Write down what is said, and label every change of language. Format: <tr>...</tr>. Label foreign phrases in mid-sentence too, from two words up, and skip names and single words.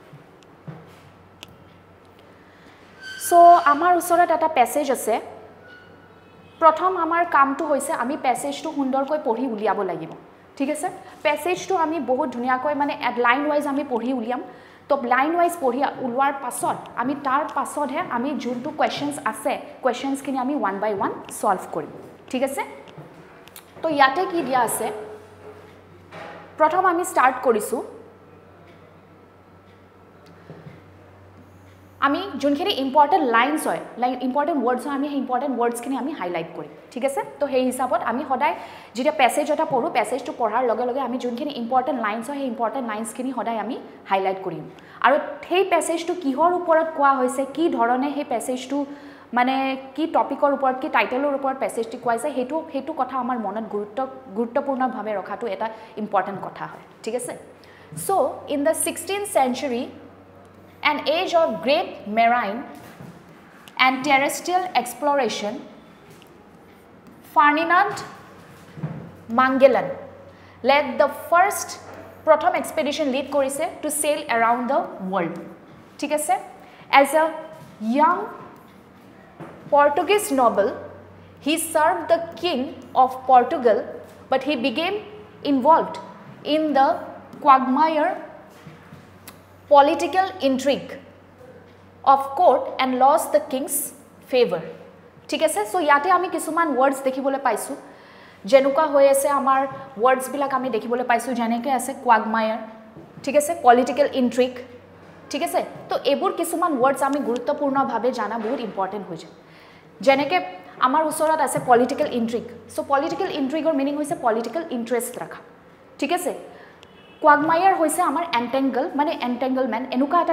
<as>সো আমাৰ ওচৰত এটা প্যাসেজ আছে প্ৰথম আমাৰ কামটো হৈছে আমি প্যাসেজটো সুন্দৰকৈ পঢ়ি উলিয়াব লাগিব ঠিক আছে প্যাসেজটো আমি বহুত ধুনিয়াকৈ মানে</as> <en>line wise</en> <as>আমি পঢ়ি উলিয়াম তো</as> <en>line wise</en> <as>পঢ়ি উলোৱাৰ পাছত আমি তাৰ পাছতহে আমি যোনটো কোৱেশ্চনস আছে কোৱেশ্চনসখিনি আমি</as> <en>one by one</en> <as>সলভ কৰিম ঠিক আছে তো ইয়াতে কি দিয়া আছে প্ৰথম আমি স্টাৰ্ট কৰিছো আমি যোনখিনি</as> <en>important lines</en> <as>হয়</as> <en>like important words</en> <as>হয় আমি সেই</as> <en>important wordsখিনি</en> <as>আমি হাইলাইট কৰিম ঠিক আছে তো সেই হিচাপত আমি সদায় যেতিয়া প্যাসেজ এটা পঢ়ো প্যাসেজটো পঢ়াৰ লগে লগে আমি যোনখিনি</as> <en>important lines</en> <as>হয় সেই</as> <en>important linesখিনি</en> <as>সদায় আমি হাইলাইট কৰিম আৰু সেই প্যাসেজটো কিহৰ ওপৰত কোৱা হৈছে কি ধৰণে সেই প্যাসেজটো মানে কি টপিকৰ ওপৰত কি টাইটেলৰ ওপৰত প্যাসেজটো কোৱা হৈছে হেতু কথা আমাৰ মনত গুৰুত্বপূৰ্ণভাৱে ৰখাটো এটা ইম্পৰ্টেন্ট কথা হয় ঠিক আছে সো</as> <en>ইন দ্য 16th century an age of great marine and terrestrial exploration, Ferdinand Magellan led the first Prothom expedition lead korise to sail around the world.</en> <as>ঠিক আছে</as> <en>as a young Portuguese noble he served the king of Portugal but he became involved in the quagmire political intrigue of court and lost the king's favor</en> <as>ঠিক আছে সো ইয়াতে আমি কিছুমান ওয়ার্ডস দেখিবলৈ পাইছো যেনুকা হৈ আছে আমাৰ ওয়ার্ডস বিলাক আমি দেখিবলৈ পাইছো যেনেকে আছে কোৱাগমায়াৰ ঠিক আছে</as> <en>political intrigue</en> <as>ঠিক আছে তো এবোৰ কিছুমান ওয়ার্ডস আমি গুৰুত্বপূৰ্ণভাৱে জানা বহুত ইম্পৰ্টেন্ট হৈ যায় যেনেকে আমাৰ ওচৰত আছে</as> <en>political intrigue</en> <as>সো</as> <en>political intrigueৰ meaning</en> <as>হৈছে</as> <en>political interest</en> <as>ৰাখা ঠিক আছে কোৱাগমায়াৰ হৈছে আমাৰ এন্টেঙ্গল মানে এন্টেঙ্গলমেন্ট এনুকা এটা</as>